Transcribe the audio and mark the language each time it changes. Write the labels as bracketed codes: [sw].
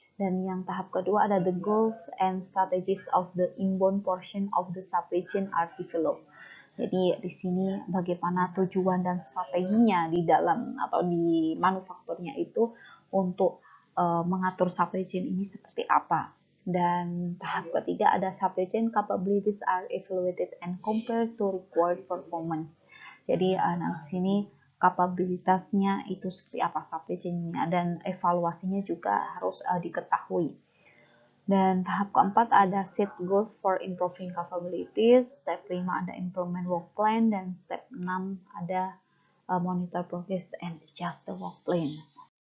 [id] Dan yang tahap kedua ada [en] the goals and strategies of the inbound portion of the supply chain are developed. [id] Jadi di sini bagaimana tujuan dan strateginya di dalam atau di manufakturnya itu untuk mengatur supply chain ini seperti apa. Dan tahap ketiga ada [en] supply chain capabilities are evaluated and compared to required performance. [id] Jadi di sini kapabilitasnya itu seperti apa supply chain-nya, dan evaluasinya juga harus diketahui. Dan tahap keempat ada [en] set goals for improving capabilities, step 5 ada implement work plan, dan step 6 ada monitor progress and adjust the work plans.